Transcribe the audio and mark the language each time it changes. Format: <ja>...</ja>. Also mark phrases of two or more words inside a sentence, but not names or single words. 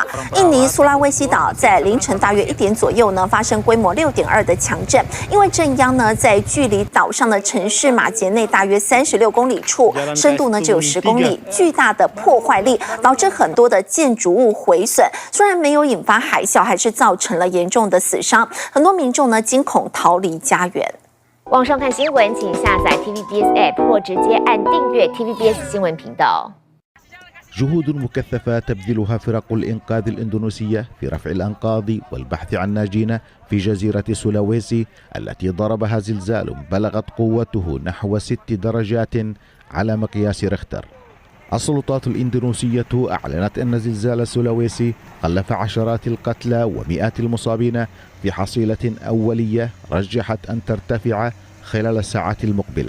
<zh>印尼苏拉威西岛在凌晨大约1点左右呢，发生规模 6.2 的强震，因为震央呢在距离岛上的城市马杰内大约36公里处，深度呢只有10公里，巨大的破坏力导致很多的建筑物毁损。虽然没有引发海啸，还是造成了严重的死伤，很多民众呢惊恐逃离家园。网上看新闻，请下载 TVBS App 或直接按订阅 TVBS 新闻频道。</zh> <ar>جهود مكثفة تبذلها فرق الإنقاذ الإندونيسية في رفع الأنقاض والبحث عن ناجين في جزيرة سولاويسي التي ضربها زلزال بلغت قوته نحو 6 درجات على مقياس ريختر. السلطات الإندونيسية أعلنت أن زلزال سولاويسي خلف عشرات القتلى ومئات المصابين في حصيلة أولية رجحت أن ترتفع خلال الساعات المقبلة.</ar>